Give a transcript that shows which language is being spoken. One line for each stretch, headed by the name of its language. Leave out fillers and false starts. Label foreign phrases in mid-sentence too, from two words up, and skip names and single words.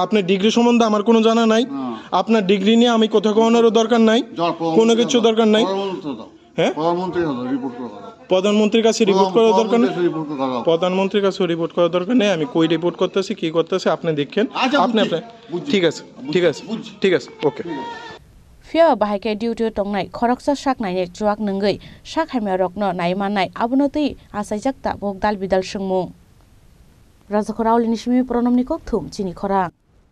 Bangla: আপনার ডিগ্রি সম্বন্ধে আমার কোনো জানা নাই। আপনার ডিগ্রি নিয়ে আমি কথা কওয়ানোরও দরকার নাই, কোনো কিছু দরকার নাই। হ্যাঁ, প্রধানমন্ত্রীর কাছে রিপোর্ট করার দরকার নেই, প্রধানমন্ত্রীর কাছে রিপোর্ট করার দরকার নেই। আমি কই রিপোর্ট করতেছি, কি করতেছি আপনি দেখেন। আপনি ঠিক আছে, ঠিক আছে, ঠিক আছে, ওকে।
Kok Borok: ফিয়া বাহাইকে ডিউটি টंनाय खरकसा साकनायनि जुवाक नंगै साखायमा रकनो नायमानाय आबनोतै आसाइजाकता बक दाल बिदाल सोंमु राजाखौ रावलिनि सिमी प्रनमनि कक थुम चिनि खरा।